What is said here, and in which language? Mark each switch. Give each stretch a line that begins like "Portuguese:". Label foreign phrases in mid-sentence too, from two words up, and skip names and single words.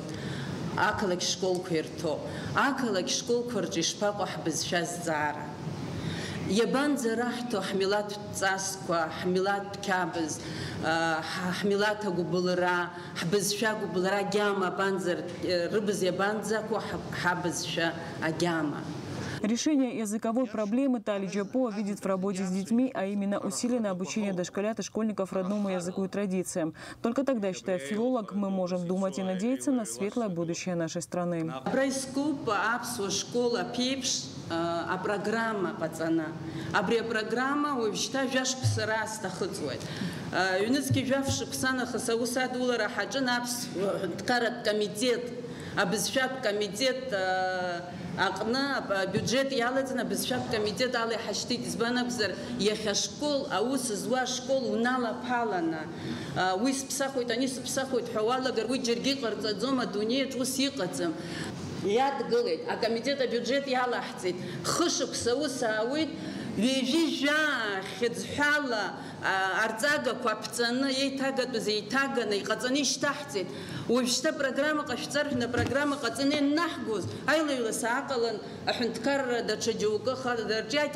Abkhazian: Ақалақь школқәа ирҭоуп. Ақалақь школқәа рҿы ишԥаҟоу ҳбызшәа зҵаара? Иабанӡараҳҭо ҳмилаҭтә ҵасқәа, ҳмилаҭтә қьабз, ҳмилаҭ агәыбылра, ҳбызшәа агәыбылра агьама рыбз иабанӡақәо ҳабызшәа агьама.
Russian: Решение языковой проблемы Тали Джапуа видит в работе с детьми, а именно усиленное обучение дошколят и школьников родному языку и традициям. Только тогда, считает филолог, мы можем думать и надеяться на светлое будущее нашей страны. Программа пацана.
Abkhazian: Абри программа уажәшьҭа жәашықәса сҭахыҵуеит. Ҩныҵҟа жәаф шықәса нахыс аус адулара ҳаҿын аԥсуа ҳәынҭқарратә комитет абызшәак комитет аҟны бюджет иалаҵаны абызшәак комитет ала иҳашьҭит избан акәзар иахьа школ аус зуа школ уналаԥаланы уи сыԥсахуеит ани сыԥсахуеит ҳәа уалагар уи џьаргьы иҟарҵаӡом адунеиаҿ ус иҟаӡам иадгылеит акомитет абюджет иалаҳҵеит хышықәса ус аауеит ҩажәижәа хьыӡҳәала арҵагақәа аԥҵаны еиҭагатәыз еиҭаганы иҟаҵаны ишьҭаҳҵеит уажәшьҭа программа ҟашәҵар ҳәа программа ҟаҵаны ианнаҳгоз аилаҩлас ааҟалан аҳәынҭқарра даҽа џьоукы дарҿиааит